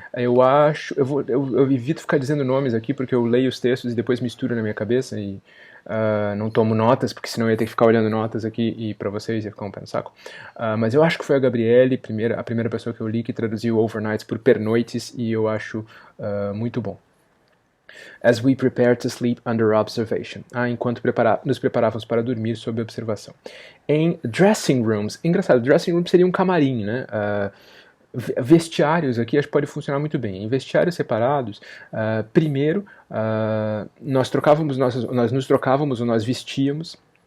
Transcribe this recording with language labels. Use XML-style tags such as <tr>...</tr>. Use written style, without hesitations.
<pt>Eu evito ficar dizendo nomes aqui, porque eu leio os textos e depois misturo na minha cabeça, e Não tomo notas, porque senão eu ia ter que ficar olhando notas aqui e para vocês ia ficar um pé no saco. Mas eu acho que foi a Gabriele, a primeira pessoa que eu li que traduziu Overnights por pernoites, e eu acho muito bom.</pt> <en>As we prepare to sleep under observation.</en> <pt>Enquanto nos preparávamos para dormir sob observação. Em</pt> <en>dressing rooms.</en> <pt>Engraçado, dressing room seria um camarim, né? Vestiários aqui acho que pode funcionar muito bem. Em vestiários separados, primeiro nós nos trocávamos ou nós vestíamos.</pt>